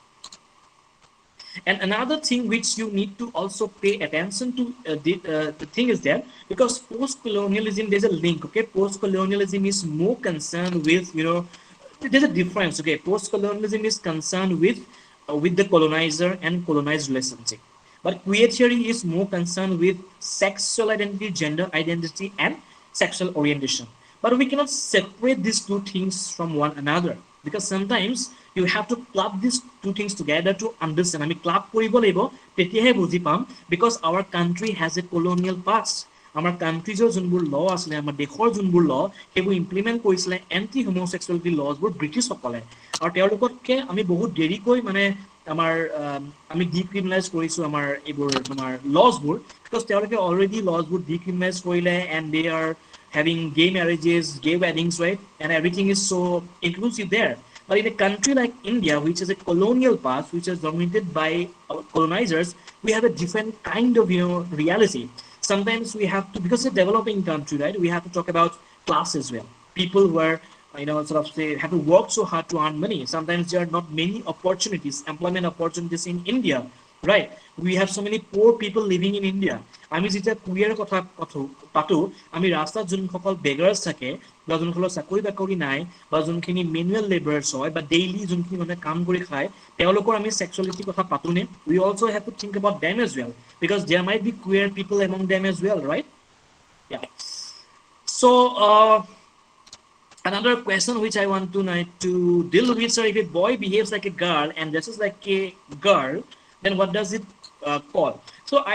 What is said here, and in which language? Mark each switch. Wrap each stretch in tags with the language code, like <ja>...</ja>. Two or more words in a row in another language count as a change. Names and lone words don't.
<en>And another thing which you need to also pay attention to the thing is that because post-colonialism there's a link okay post-colonialism is more concerned with there's a difference okay post-colonialism is concerned with the colonizer and colonized relationship but queer theory is more concerned with sexual identity gender identity and sexual orientation but we cannot separate these two things from one another because sometimes you have to club these two things together to understand</en> <as>আমি club কৰিব লাগিব তেতিয়াহে বুজি পাম</as> <en>because our country has a colonial past</en> <as>আমাৰ কান্ট্ৰিজৰ যোনবোৰ ল আছিলে আমাৰ দেশৰ যোনবোৰ ল সেইবোৰ ইমপ্লিমেণ্ট কৰিছিলে</as> <en>anti homosexuality</en> <as>লজবোৰ ব্ৰিটিছসকলে আৰু তেওঁলোকতকে আমি বহুত দেৰিকৈ মানে আমাৰ আমি ডিক্ৰিমিনেলাইজ কৰিছো আমাৰ এইবোৰ আমাৰ লজবোৰ</as> <en>because</en> <as>তেওঁলোকে অলৰেডি লজবোৰ ডিক্ৰিমিনেলাইজ কৰিলে</as> <en>and they are having gay marriages gay weddings right and everything is so inclusive there but in a country like India which is a colonial past which is dominated by colonizers we have a different kind of reality sometimes we have to because it's a developing country right we have to talk about class as well people who are sort of say have to work so hard to earn money sometimes there are not many opportunities employment opportunities in India right we have so many poor people living in India</en> <as>আমি যেতিয়া কুইয়াৰ কথা পাতো আমি ৰাস্তাত যোনসকল বেগাৰ্ছ থাকে বা যোনসকলৰ চাকৰি বাকৰি নাই বা যোনখিনি মেনুৱেল লেবাৰ্ছ হয় বা ডেইলি যোনখিনি মানে কাম কৰি খায় তেওঁলোকৰ আমি সেক্সুৱেলিটি কথা পাতোনে</as> <en>we also have to think about them as well because there might be queer people among them as well right yeah so another question which I want to deal with sir if a boy behaves like a girl and dresses like a girl then what does it call so I</en>